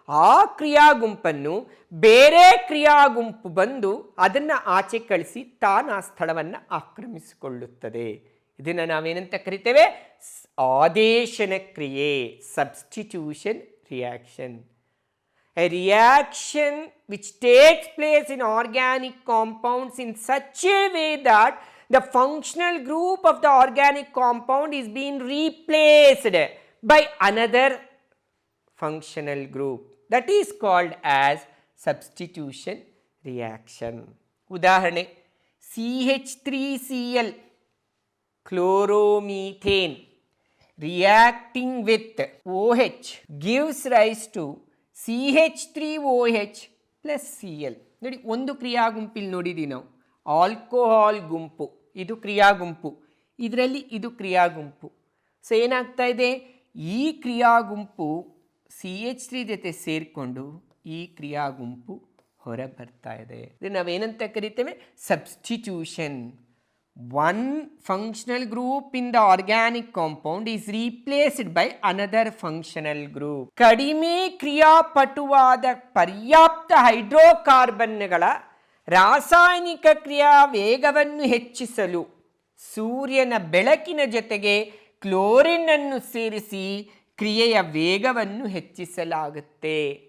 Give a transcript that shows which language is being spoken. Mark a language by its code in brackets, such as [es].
[kn] ಆ ಕ್ರಿಯಾಗುಂಪನ್ನು ಬೇರೆ ಕ್ರಿಯಾಗುಂಪು ಬಂದು ಅದನ್ನು ಆಚೆ ಕಳಿಸಿ ತಾನು ಆ ಸ್ಥಳವನ್ನು ಆಕ್ರಮಿಸಿಕೊಳ್ಳುತ್ತದೆ. ಇದನ್ನು ನಾವೇನಂತ ಕರಿತೇವೆ, ಆದೇಶನ ಕ್ರಿಯೆ, substitution reaction. [en] A reaction which takes place in organic compounds in such a way that the functional group of the organic compound is being replaced by another functional group. That is called as substitution reaction. ಉದಾಹರಣೆ, CH3Cl chloromethane reacting with OH gives rise to CH3OH plus Cl. [kn] ನೋಡಿ, ಒಂದು ಕ್ರಿಯಾಗುಂಪಿಲ್ ನೋಡಿದ್ದೀವಿ ನಾವು, alcohol ಗುಂಪು, ಇದು ಕ್ರಿಯಾಗುಂಪು, ಇದರಲ್ಲಿ ಇದು ಕ್ರಿಯಾಗುಂಪು. So ಏನಾಗ್ತಾ ಇದೆ, ಈ ಕ್ರಿಯಾಗುಂಪು CH3 ಜೊತೆ ಸೇರಿಕೊಂಡು ಈ ಕ್ರಿಯಾಗುಂಪು ಹೊರ ಬರ್ತಾ ಇದೆ. ಇದು ನಾವೇನಂತ ಕರಿತೇವೆ, substitution. [en] One functional group in the organic compound is replaced by another functional group. [kn] ಕಡಿಮೆ ಕ್ರಿಯಾಪಟುವಾದ ಪರ್ಯಾಪ್ತ ಹೈಡ್ರೋಕಾರ್ಬನ್ಗಳ ರಾಸಾಯನಿಕ ಕ್ರಿಯಾ ವೇಗವನ್ನು ಹೆಚ್ಚಿಸಲು ಸೂರ್ಯನ ಬೆಳಕಿನ ಜೊತೆಗೆ ಕ್ಲೋರಿನ್ ಅನ್ನು ಸೇರಿಸಿ ಕ್ರಿಯೆಯ ವೇಗವನ್ನು ಹೆಚ್ಚಿಸಲಾಗುತ್ತೆ.